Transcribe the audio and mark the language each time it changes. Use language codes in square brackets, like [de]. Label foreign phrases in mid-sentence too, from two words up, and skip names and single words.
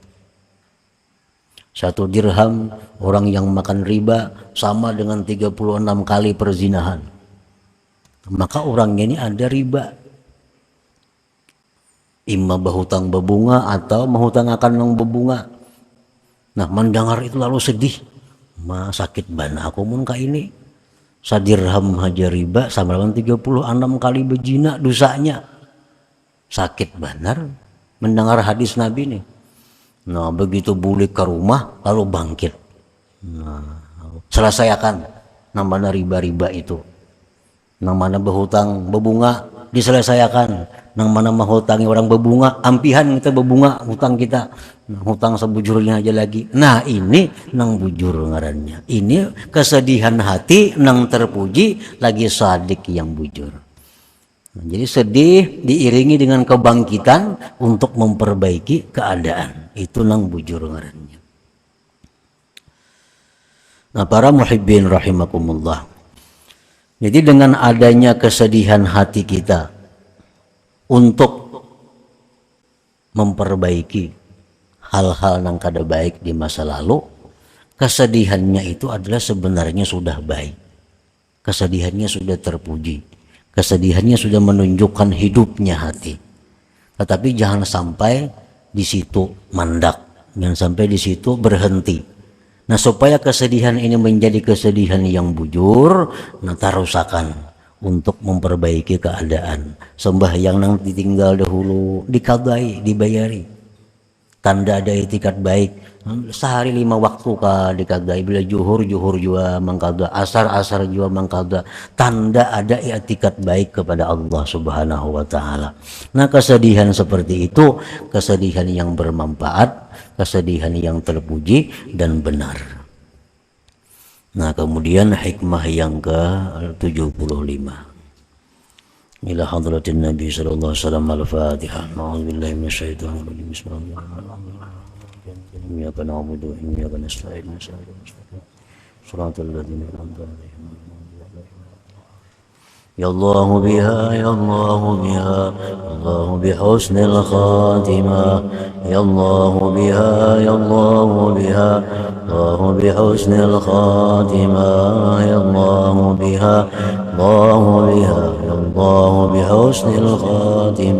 [id] 1 dirham orang yang makan riba sama dengan 36 kali perzinahan. maka orangnya ini ada riba. Imma berhutang berbunga atau menghutang akan yang berbunga. Nah, mendengar itu lalu sedih. [bjn] Sakit bana aku mun ka ini. Sadirham haja riba sama dengan 36 kali berzina dosanya. [id] Sakit benar mendengar hadis Nabi nih. Nah, begitu balik ke rumah lalu bangkit. Nah, selesaikan namanya riba-riba itu. [bjn] Nang mana berhutang berbunga diselesaikan, nang mana menghutangi orang berbunga ampihan kita berbunga hutang kita, nah, hutang sebujurnya aja lagi. Nah ini nang bujur ngarannya, ini kesedihan hati nang terpuji lagi sadik yang bujur. [id] Nah, jadi sedih diiringi dengan kebangkitan untuk memperbaiki keadaan, [bjn] itu nang bujur ngarannya. [id] Nah para [ar] محبين رحمكم الله, [id] jadi dengan adanya kesedihan hati kita untuk memperbaiki hal-hal yang kada baik di masa lalu, kesedihannya itu adalah sebenarnya sudah baik. Kesedihannya sudah terpuji. Kesedihannya sudah menunjukkan hidupnya hati. Tetapi jangan sampai di situ mandak, jangan sampai di situ berhenti. Nah supaya kesedihan ini menjadi kesedihan yang bujur, nah tarusakan untuk memperbaiki keadaan. [bjn] Sembahyang nang ditinggal dahulu dikadai, dibayari. [id] Tanda ada itikat baik. [bjn] Sehari 5 waktu ka dikadai, bila juhur juga mengkada, asar juga mengkada. [id] Tanda ada itikat baik kepada Allah [ar] سبحانه وتعالى. [id] Nah kesedihan seperti itu kesedihan yang bermanfaat, kesedihan yang terpuji dan benar. Nah kemudian hikmah yang ke-75. [ar] إلى حضرة النبي صلى الله عليه وسلم الفاتحة. أعوذ بالله من الشيطان الرجيم. بسم الله الرحمن الرحيم. إياك نعبد وإياك نستعين. صراط الذين أنعمت عليهم. يا الله بها، يا الله بها، الله بحسن الخاتمة. يا الله بها، يا الله بها، الله بحسن الخاتمة. يا الله بها، الله بها، يا الله بحسن الخاتمة.